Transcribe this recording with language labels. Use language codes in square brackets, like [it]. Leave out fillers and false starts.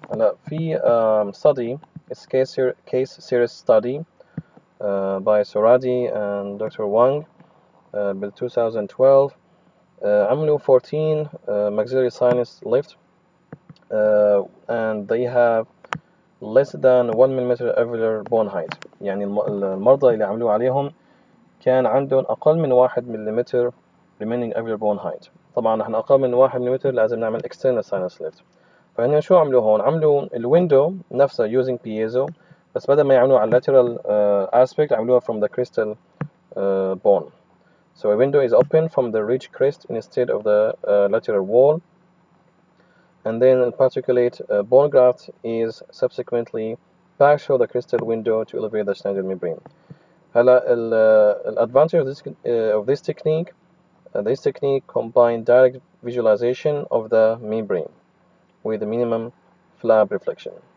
[ar] هلا في [en] study, it's case series study by Soradi and Dr. Wang بال 2012. [ar] عملوا [en] 14 maxillary sinus lift and they have less than 1 mm average bone height. [ar] يعني المرضى اللي عملوا عليهم كان عندهم أقل من 1 ملم [en] remaining average bone height. [ar] طبعا احنا أقل من 1 ملم لازم نعمل external sinus lift. فهنا شو عملوا هون؟ عملوا الويندو نفسها [en] using piezo، [ar] بس بدل ما يعملوها على lateral aspect عملوها [en] from the crestal bone. So a window is open from the ridge crest instead of the lateral wall, and then a particulate bone graft is subsequently passed through the crestal window to elevate the Schneider membrane. The advantage of this technique combines direct visualization of the membrane with the minimum flap reflection.